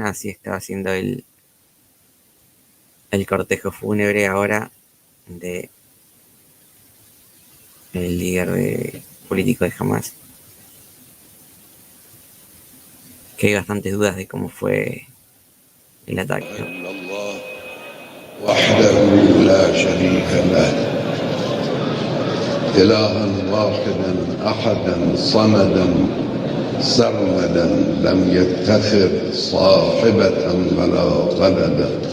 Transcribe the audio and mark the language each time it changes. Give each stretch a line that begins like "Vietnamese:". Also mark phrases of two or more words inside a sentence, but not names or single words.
Spanish: Así estaba haciendo el cortejo fúnebre ahora de el líder político de Hamas. Que hay bastantes dudas de cómo fue el ataque.
Arabic: وحده لا شريك له إلها واحدا أحدا صمدا سرمدا لم يتخذ صاحبة ولا ولدا